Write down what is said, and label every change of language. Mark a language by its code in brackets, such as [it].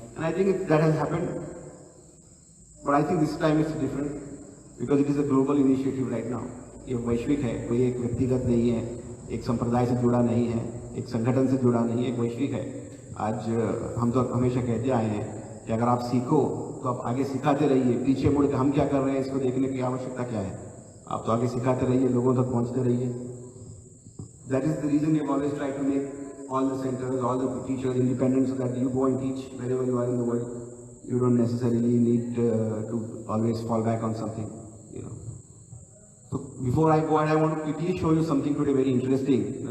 [en] And I think that has happened. But I think this time it's different because it is a global initiative right now. [hi] ये वैश्विक है, कोई एक व्यक्तिगत नहीं है, एक संप्रदाय से जुड़ा नहीं है, एक संगठन से जुड़ा नहीं है, एक वैश्विक है। आज हम तो हमेशा कहते आए हैं कि अगर आप सीखो तो आप आगे सिखाते रहिए, पीछे मुड़ के हम क्या कर रहे हैं इसको देखने की आवश्यकता क्या है। आप तो आगे सिखाते रहिए, लोगों तक पहुंचते रहिए। [en] That is the reason we have always tried to make all the centers, all the teachers independent, so that you go and teach wherever you are in the world. You don't necessarily need to always fall back on something, you know. So before I go ahead, I want to quickly show you something today very interesting.